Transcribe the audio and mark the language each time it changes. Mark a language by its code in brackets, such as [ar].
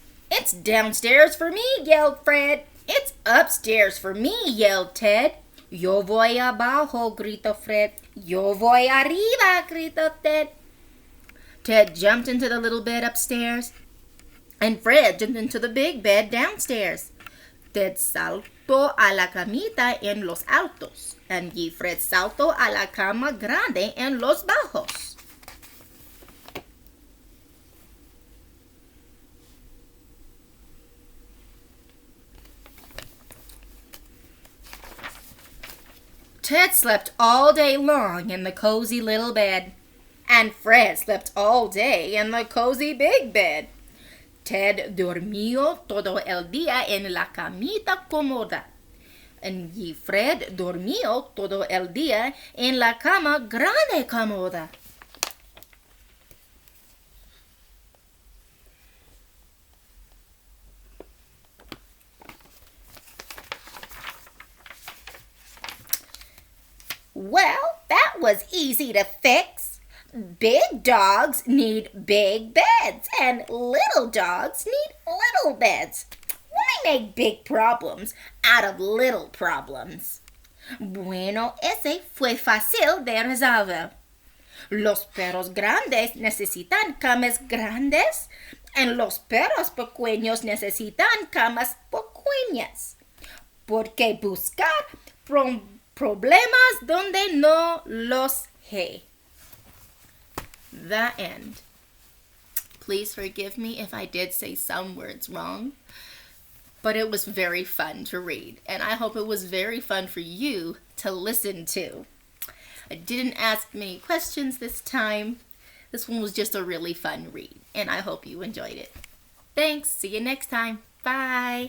[en] It's downstairs for me, yelled Fred. It's upstairs for me, yelled Ted. [es] Yo voy abajo, gritó Fred. Yo voy arriba, gritó Ted. [en] Ted jumped into the little bed upstairs, and Fred jumped into the big bed downstairs. [es] Ted saltó a la camita en los altos, [en] and [es] Fred saltó a la cama grande en los bajos. [en] Ted slept all day long in the cozy little bed, and Fred slept all day in the cozy big bed. [es] Ted durmió todo el día en la camita cómoda, y Fred durmió todo el día en la cama grande cómoda. [en] Well, that was easy to fix. Big dogs need big beds, and little dogs need little beds. Why make big problems out of little problems? [es] Bueno, ese fue fácil de resolver. Los perros grandes necesitan camas grandes, y los perros pequeños necesitan camas pequeñas. ¿Por qué buscar problemas donde no los hay? [en] The end. Please forgive me if I did say some words wrong, but it was very fun to read, and I hope it was very fun for you to listen to. I didn't ask many questions this time. This one was just a really fun read, and I hope you enjoyed it. Thanks. See you next time. Bye.